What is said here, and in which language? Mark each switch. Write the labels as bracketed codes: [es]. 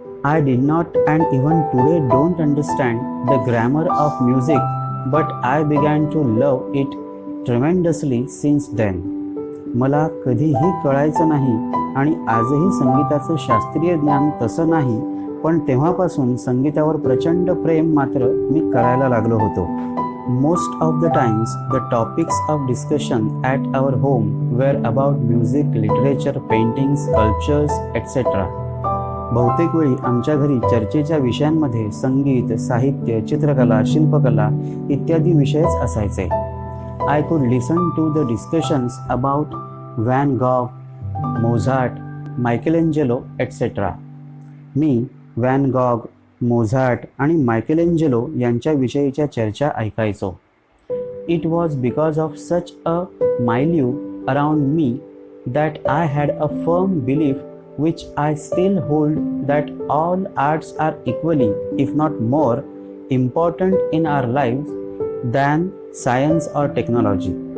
[en] I did not and even today don't understand the grammar of music, but I began to love it tremendously since then. [mr] मला कधीही कळायचं नाही आणि आजही संगीताचं शास्त्रीय ज्ञान तसं नाही, पण तेव्हापासून संगीतावर प्रचंड प्रेम मात्र मी करायला लागलो होतो. [en] Most of the times, the topics of discussion at our home were about music, literature, painting, sculptures, etc. [mr] बहुतेक वेळी आमच्या घरी चर्चेच्या विषयांमध्ये संगीत, साहित्य, चित्रकला, शिल्पकला इत्यादी विषयच असायचे. [en] I could listen to the discussions about Van Gogh, Mozart, Michelangelo, etc. [mr] मी van Gogh, Mozart आणि मायकेलेंजेलो यांच्याविषयीच्या चर्चा ऐकायचो. [en] It was because of such a milieu around me that I had a firm belief which I still hold that all arts are equally if not more important in our live than science or technology.